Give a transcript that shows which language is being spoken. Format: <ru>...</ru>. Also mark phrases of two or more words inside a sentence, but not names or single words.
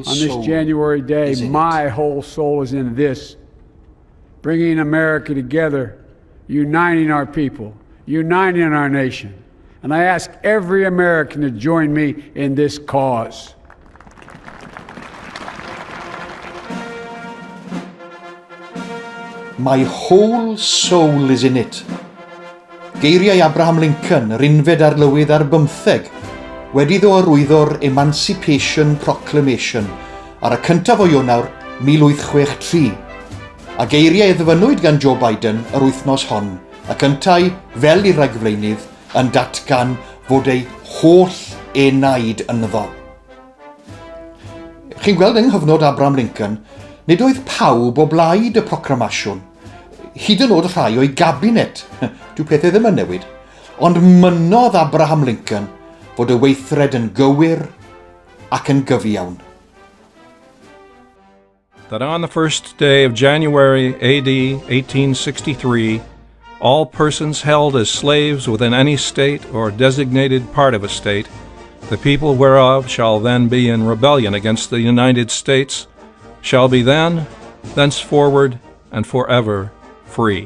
<en>on this January day, my whole soul is in this, bringing America together, uniting our people, uniting our nation. And I ask every American to join me in this cause. My whole soul is in it.</en> <cy>Geiriau Abraham Lincoln, yr unfed ar lywydd ar 15, wedi ddo arwyddo'r</cy> <en>Emancipation Proclamation</en> <cy>ar y 1af o Ionawr 1863, a geiriau ddyfynwyd gan Joe Biden yr wythnos hon, ac yntau, fel i'r rhagflaenydd, yn datgan fod ei holl enaid ynddo. Chi'n gweld yng nghyfnod Abraham Lincoln, nid oedd pawb o blaid y proclamasiwn. Hyd yn oed rhai o'i gabinet, dyw pethau ddim yn newid, ond mynnodd Abraham Lincoln fod y weithred yn gywir ac yn gyfiawn.</cy> <en>That on the first day of January AD 1863, all persons held as slaves within any state or designated part of a state, the people whereof shall then be in rebellion against the United States, shall be then, thenceforward, and forever free.</en>